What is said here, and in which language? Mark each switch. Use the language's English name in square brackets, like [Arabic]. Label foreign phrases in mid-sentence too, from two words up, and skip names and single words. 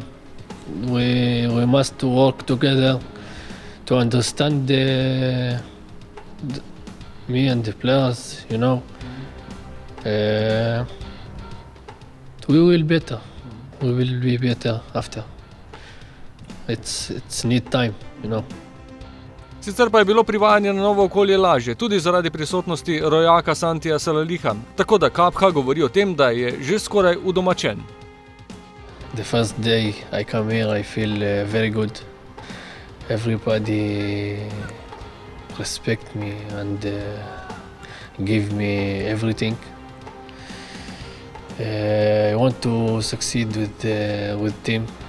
[English] We must work together to understand me and the players. You know, we will better. We will be better after. It's need time, you know. [Slovenian] Sicer pa je bilo privajanje na novo okolje lažje, tudi zaradi prisotnosti rojaka Santija Salaliha, tako da Kapha govori o tem, da je že skoraj udomačen. [English] The first day I come here, I feel very good. Everybody respect me and give me everything. I want to succeed with team.